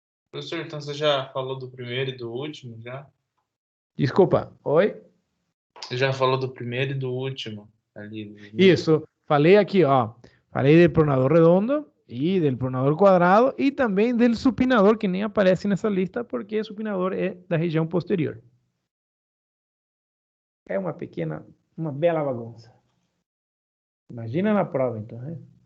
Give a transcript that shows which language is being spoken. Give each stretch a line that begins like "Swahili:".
Portuguese: Professor, então você já falou do primeiro e do último, já? Desculpa, oi? Você já falou do primeiro e do último ali. Isso, falei aqui, ó.
Spanish: Falei del pronador redondo y del pronador cuadrado y también del supinador,
Portuguese: que nem aparece nessa lista porque o supinador é da região posterior. É uma pequena, uma bela bagunça. Imagina na prova, então, né?